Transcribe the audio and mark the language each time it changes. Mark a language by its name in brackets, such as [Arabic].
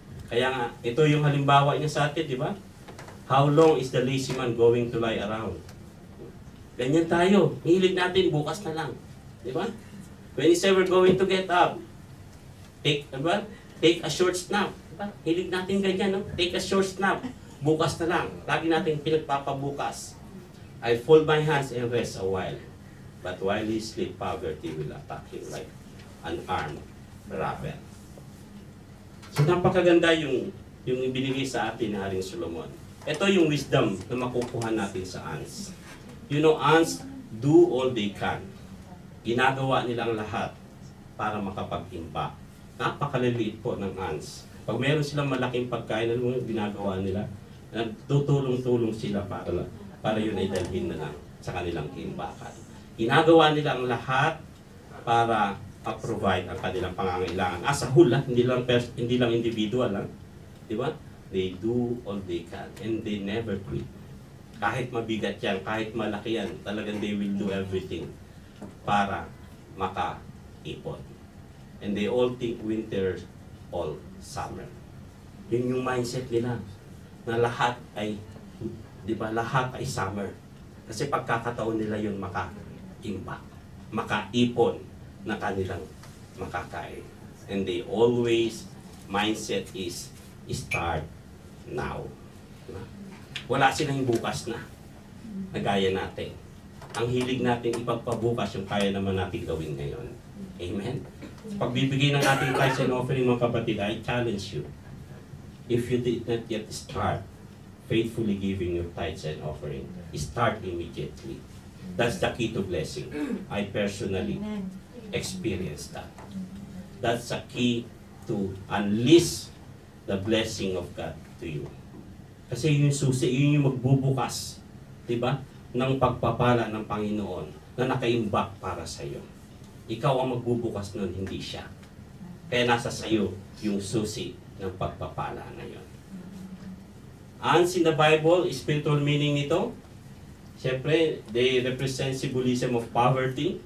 [Filipino] Kaya nga, ito yung halimbawa niya sa atin, di ba? [English] How long is the lazy man going to lie around? [Filipino] Ganyan tayo. Hilig natin, bukas na lang. Di ba? [English] When is ever going to get up? Take a short snap. Diba? [Filipino] Hilig natin ganyan, no? [English] Take a short snap. [Filipino] Bukas na lang. Lagi natin pinagpapabukas. [English] I fold my hands and rest a while. But while he sleep, poverty will attack him like an armed robber. [Filipino] So napakaganda yung ibinigay sa atin ni Haring Solomon. Ito yung wisdom na makukuha natin sa ants. [English] You know, ants do all they can. [Filipino] Ginagawa nilang lahat para makapag-impact. Napakaliliit po ng ants. Pag meron silang malaking pagkain, ano yung ginagawa nila? Tutulong-tulong sila para yun ay dalhin na lang sa kanilang imbakan. Ginagawa nila ang lahat para provide ang kanilang pangangailangan. [English] As a whole, [Filipino] hindi lang individual, di ba? [English] They do all they can and they never quit. [Filipino] Kahit mabigat yan, kahit malaki yan, talagang [English] they will do everything [Filipino] para makaipon. [English] And they all think winter all summer. [Filipino] Yun yung mindset nila na lahat ay, di ba, lahat ay summer. Kasi pagkakataon nila yun maka-impact, makaipon na kanilang makakain. [English] And they always, mindset is start now. [Filipino] Diba? Wala silang bukas na gaya natin. Ang hilig natin ipagpabukas yung kaya naman natin gawin ngayon. Amen? Pagbibigay ng ating tithes and offering, mga kapatid, [English] I challenge you. If you did not yet start faithfully giving your tithes and offering, start immediately. That's the key to blessing. I personally experienced that. That's the key to unleash the blessing of God to you. [Filipino] Kasi yun yung susi, yun yung magbubukas, di ba, ng pagpapala ng Panginoon na nakaimbak para sa iyo. Ikaw ang magbubukas nun, hindi siya. Kaya nasa sa iyo yung susi ng pagpapala na yun. [English] Ants in the Bible, spiritual meaning [Filipino] nito, siyempre, [English] they represent symbolism of poverty.